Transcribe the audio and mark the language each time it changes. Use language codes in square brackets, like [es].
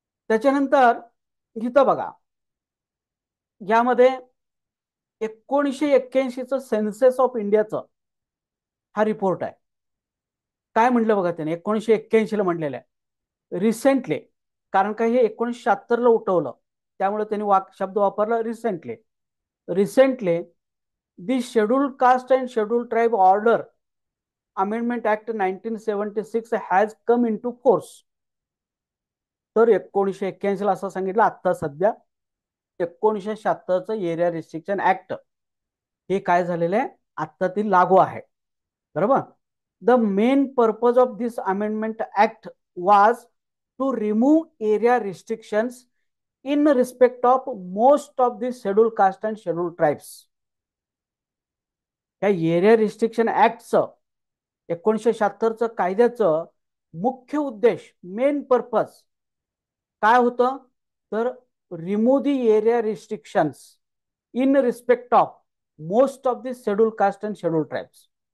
[mr] त्याच्यानंतर इथं बघा, यामध्ये 1981चं सेन्सेस ऑफ इंडियाचं हा रिपोर्ट आहे. काय म्हटलं बघा त्याने 1981ला म्हटलेलं आहे रिसेंटली, कारण का हे 1976ला उठवलं त्यामुळे त्यांनी शब्द वापरला recently. [en] Recently the scheduled caste and scheduled tribe order amendment act 1976 has come into force. [mr] तर 1981ला असं सांगितलं, आता सध्या 1976चं एरिया रिस्ट्रिक्शन ऍक्ट हे काय झालेलं आहे, आता ती लागू आहे. बरोबर. [en] The main purpose of this amendment act was to remove area restrictions in respect of most of the scheduled caste and scheduled tribes. [mr] या एरिया रिस्ट्रिक्शन ऍक्टचं 1976चं कायद्याचं मुख्य उद्देश, मेन पर्पज काय होतं, तर [en] Remove the area restrictions in respect of most of the schedule caste and schedule tribes.